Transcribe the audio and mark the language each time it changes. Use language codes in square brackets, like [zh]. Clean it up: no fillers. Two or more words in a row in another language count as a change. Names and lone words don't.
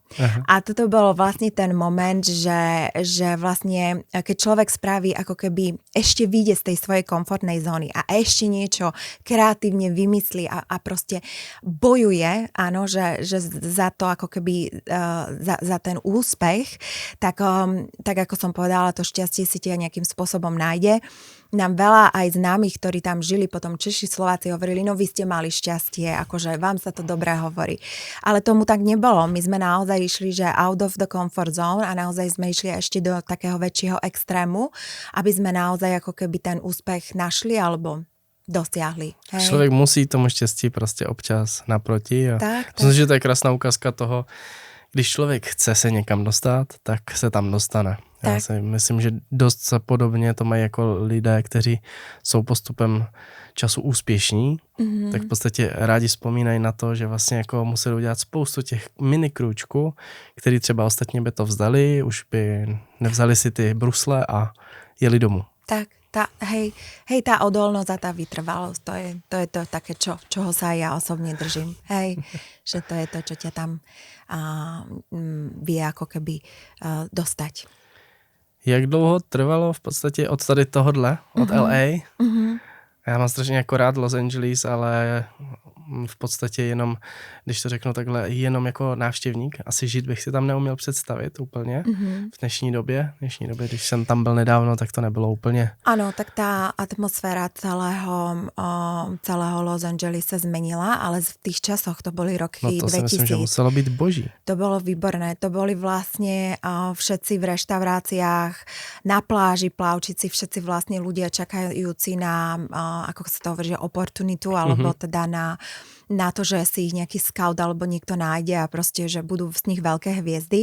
[sk] A toto bolo vlastne ten moment, že vlastne keď človek spraví ako keby ešte vyjde z tej svojej komfortnej zóny a ešte niečo kreatívne vymyslí a proste bojuje, áno, že za to ako keby za ten úspech, tak ako som povedala, to šťastie si ťa nejakým spôsobom nájde. Nám veľa aj známych, ktorí tam žili, potom Češi, Slováci hovorili, no vy ste mali šťastie, akože vám sa to dobre hovorí. Ale tomu tak nebolo. My sme naozaj išli, že [en] out of the comfort zone [sk] a naozaj sme išli ešte do takého väčšieho extrému, aby sme naozaj ako keby ten úspech našli alebo dosiahli. Hej. [cs] Člověk musí tomu štěstí prostě občas naproti. A myslím, že to je krásná ukázka toho, když člověk chce se někam dostat, tak se tam dostane. Tak. Já si myslím, že dost podobně to mají jako lidé, kteří jsou postupem času úspěšní, tak v podstatě rádi vzpomínají na to, že vlastně jako museli udělat spoustu těch mini krůčků, který třeba ostatně by to vzdali, už by nevzali si ty brusle a jeli domů. Tak. [sk] Tá odolnosť a tá vytrvalosť, to je to také, čoho sa ja osobne držím. Hej, že to je to, čo ťa tam vie ako keby dostať. [cs] Jak dlouho trvalo v podstatě od tady tohodle, od LA? Já mám strašně jako rád Los Angeles, ale v podstatě jenom, když to řeknu takhle, jenom jako návštěvník. Asi žít bych si tam neuměl představit úplně v dnešní době. Když jsem tam byl nedávno, tak to nebylo úplně. [sk] Ano, tak tá atmosféra celého Los Angeles se zmenila, ale v tých časoch, to boli roky 2000. [cs] No to si myslím, že muselo být boží. [sk] To bolo výborné. To boli vlastne všetci v reštauráciách, na pláži, plavčici, všetci vlastne ľudia čakajúci na, ako sa to hovorí, že oportunitu, alebo teda na to, že si ich nejaký scout alebo niekto nájde a proste, že budú z nich veľké hviezdy.